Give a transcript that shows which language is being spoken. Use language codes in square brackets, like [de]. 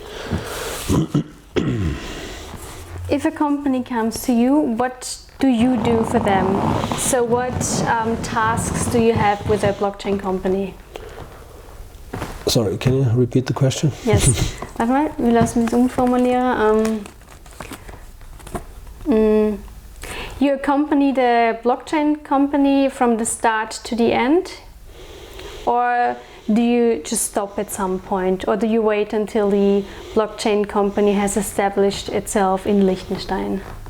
[en] If a company comes to you, what do you do for them? So what tasks do you have with a blockchain company? Sorry, can you repeat the question? Yes. [de] Warte mal, wir lassen es umformulieren. [en] You accompany the blockchain company from the start to the end? Or do you just stop at some point? Or do you wait until the blockchain company has established itself in Liechtenstein?